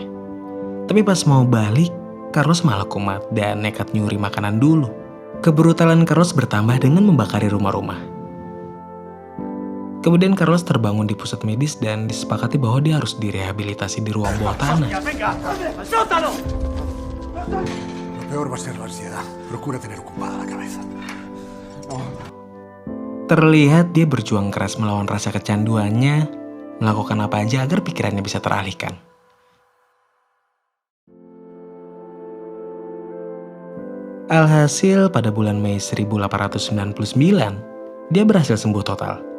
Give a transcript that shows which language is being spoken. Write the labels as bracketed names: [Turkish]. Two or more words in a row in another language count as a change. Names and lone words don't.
[Indonesian] Tapi pas mau balik, Carlos malah kumat dan nekat nyuri makanan dulu. Kebrutalan Carlos bertambah dengan membakari rumah-rumah. Kemudian Carlos terbangun di pusat medis dan disepakati bahwa dia harus direhabilitasi di ruang bawah tanah. [Spanish] Lo peor va a ser la ansiedad. Procura tener ocupada la cabeza. [Indonesian] Terlihat dia berjuang keras melawan rasa kecanduannya, melakukan apa aja agar pikirannya bisa teralihkan. Alhasil pada bulan Mei 1899, dia berhasil sembuh total.